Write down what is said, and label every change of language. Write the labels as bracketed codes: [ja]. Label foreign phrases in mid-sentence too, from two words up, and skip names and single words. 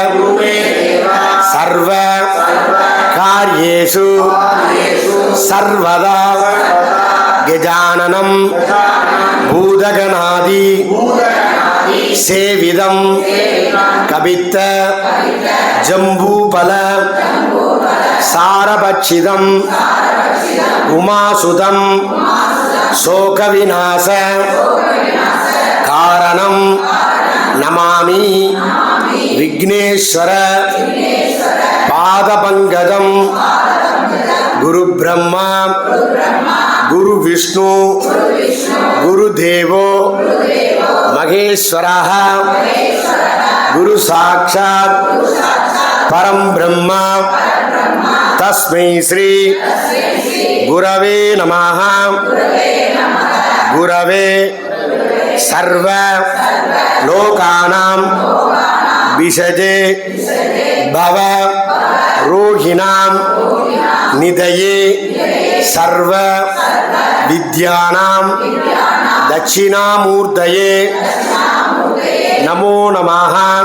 [sa] सर्व कार्येषु सर्वदा गजाननं भूतगणादि सेवितं कपित्थ जम्बूफल सारभक्षितं उमासुतं शोकविनाश कारणं नमामि. विघ्नेश्वर पादपङ्कजं गुरु ब्रह्मा गुरु विष्णु गुरु देवो महेश्वरः गुरु साक्षात् परं ब्रह्म तस्मै श्री गुरवे नमः. गुरवे सर्व लोकानां भिषजे भव रोगिणां निधये सर्व विद्यानां दक्षिणामूर्तये नमो नमः.